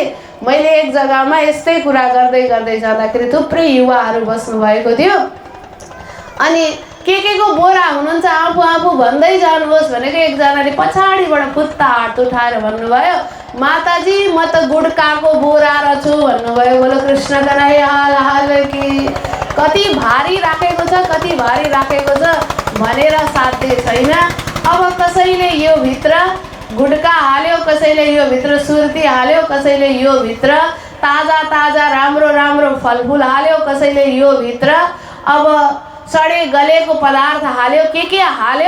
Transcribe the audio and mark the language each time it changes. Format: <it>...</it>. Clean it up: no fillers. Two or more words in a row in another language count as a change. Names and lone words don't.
<ne>मैले एक जग्गामा यस्तै कुरा गर्दै जाँदाखेरि थुप्रै युवाहरू बस्नु भएको थियो, अनि के को बोरा हुनुहुन्छ आफू आफू भन्दै जानुहोस् भनेको एकजनाले पछाडिबाट खुत्ता हात उठाएर भन्नुभयो, माताजी म त गुड्काको बोरा रहेछु भन्नुभयो।</ne> <hi>बोलो कृष्ण कन्हैया की।</hi> <ne>कति भारी राखेको छ, कति भारी राखेको छ भनेर साध्य छैन। अब कसैले यो भित्र गुड्का हाल्यो, कसैले यो भित्र सुर्ती हाल्यो, कसैले यो भित्र ताजा ताजा राम्रो राम्रो फलफुल हाल्यो, कसैले यो भित्र अब सडे गलेको पदार्थ हाल्यो, के हाल्यो।</ne>